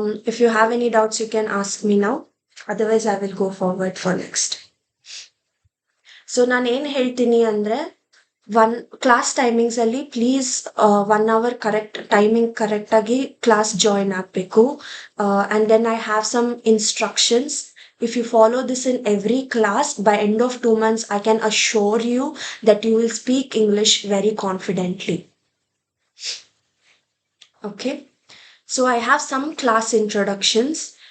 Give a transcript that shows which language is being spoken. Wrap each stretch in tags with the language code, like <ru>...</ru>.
<en>If you have any doubts, you can ask me now. Otherwise, I will go forward for next.</en> <kn>So ನಾನು ಏನ್ ಹೇಳ್ತೀನಿ ಅಂದ್ರೆ, class timings ಅಲ್ಲಿ please 1 hour correct ಆಗಿ class join ಆಗ್ಬೇಕು.</kn> <en>And then I have some instructions. If you follow this in every class, by end of 2 months, I can assure you that you will speak English very confidently. Okay, so I have some class instructions.</en>